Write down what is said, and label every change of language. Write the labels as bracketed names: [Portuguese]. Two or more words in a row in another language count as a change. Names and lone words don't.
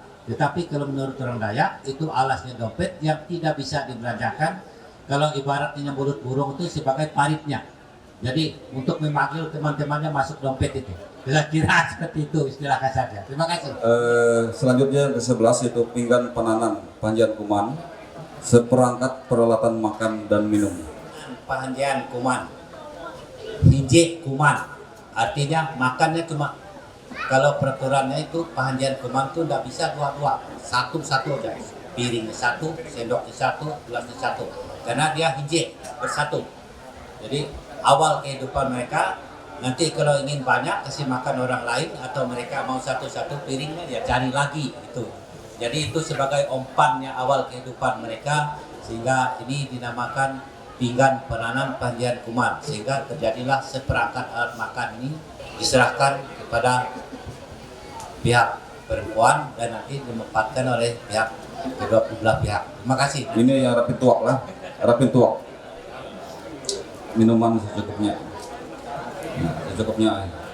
[Indonesian] Tetapi kalau menurut orang Dayak itu alasnya dompet yang tidak bisa dibelanjakan. Kalau ibaratnya mulut burung itu sebagai paritnya. Jadi untuk memanggil teman-temannya masuk dompet itu. Kira-kira seperti itu istilah kasarnya. Terima kasih. Selanjutnya yang ke-11 itu pinggan penanan Panjian Kuman, seperangkat peralatan makan dan minum. [Ngaju] Pahanjian kuman, hinje kuman, [Indonesian] artinya makannya cuma kalau peraturannya itu [Ngaju] pahanjian kuman [Indonesian] itu tidak bisa dua-dua, satu-satu aja, piringnya satu, sendoknya satu, gelasnya satu, karena dia hinje bersatu. Jadi awal kehidupan mereka, nanti kalau ingin banyak kasih makan orang lain atau mereka mau satu-satu piringnya ya cari lagi itu. Jadi itu sebagai umpannya awal kehidupan mereka, sehingga ini dinamakan pinggan penanan Panjian Kuman, sehingga terjadilah seperangkat alat makan ini diserahkan kepada pihak perempuan dan nanti dimanfaatkan oleh pihak kedua belah pihak. Terima kasih. Ini yang rapin tuak lah, rapin tuak. Minuman secukupnya. Nah, secukupnya.